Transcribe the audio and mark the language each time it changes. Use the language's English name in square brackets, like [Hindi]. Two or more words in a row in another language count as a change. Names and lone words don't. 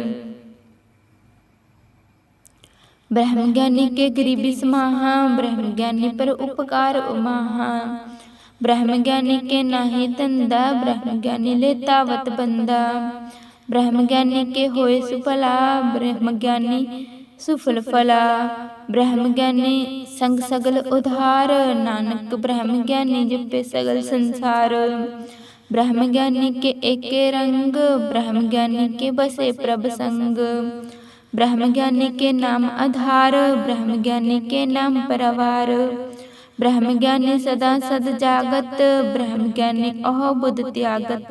[Braj] ब्रह्म ज्ञानी के गरीबी समाहा, ब्रह्म ज्ञानी पर उपकार उमाहा। ब्रह्म ज्ञानी के नाही धंधा, ब्रह्म ज्ञानी ले तावत बंदा। ब्रह्म ज्ञानी के होए सुफला, ब्रह्म ज्ञानी सुफल फला। ब्रह्म ज्ञानी संग सगल उधार, नानक ब्रह्म ज्ञानी जपे सगल संसार। ब्रह्म ज्ञानी के एके रंग, ब्रह्म ज्ञानी के बसे प्रभ संग। ब्रह्म ज्ञानी के नाम आधार, ब्रह्म ज्ञानी के नाम परवार। ब्रह्म ज्ञानी सदा सद जागत, ब्रह्म ज्ञानी अहो बुध त्यागत।